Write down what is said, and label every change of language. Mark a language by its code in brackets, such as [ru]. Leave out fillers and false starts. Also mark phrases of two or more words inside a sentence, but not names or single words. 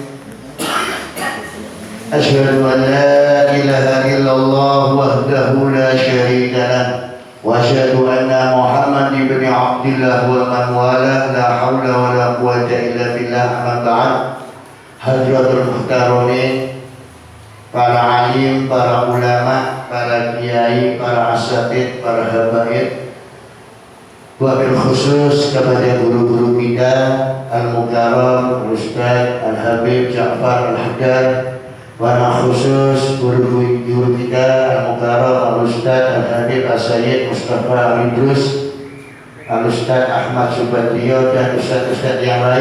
[ar] أشهد أن لا إله إلا الله وحده لا شريك له، وأشهد أن محمد بن عبد الله ومن والاه، لا حول ولا قوة إلا بالله. أما بعد. حضرة المحترمين, [id] para alim, para ulama, para kiai, para asatidz, para habaib, [ar] وبالخصوص [id] kepada guru-guru kita Al-Mukarram Ustaz Al-Habib Ja'far Al-Haddad, [ar] ونا خصوص [id] guru-guru kita Al-Mukarram Ustaz Al-Habib As-Sayyid Mustafa Al-Idrus, Al-Ustaz Ahmad Subadrio, dan ustaz-ustaz yang